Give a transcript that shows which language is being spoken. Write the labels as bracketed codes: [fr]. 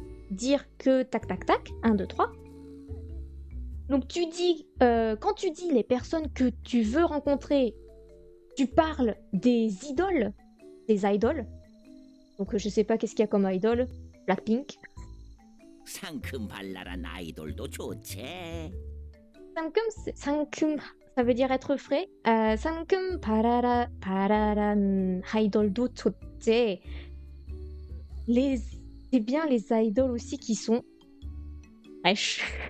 [fr] Dire que, tac, tac, tac. 1, 2, 3. Donc tu dis, quand tu dis les personnes que tu veux rencontrer, tu parles des idoles, des idoles. Donc je sais pas qu'est-ce qu'il y a comme idol, Blackpink. [ko] 상큼발랄한 아이돌도 좋지. [fr] 상큼, ça veut dire être frais. [ko] 상큼 바라란 idol도 좋지. [fr] C'est bien les idoles aussi qui sont fraîches.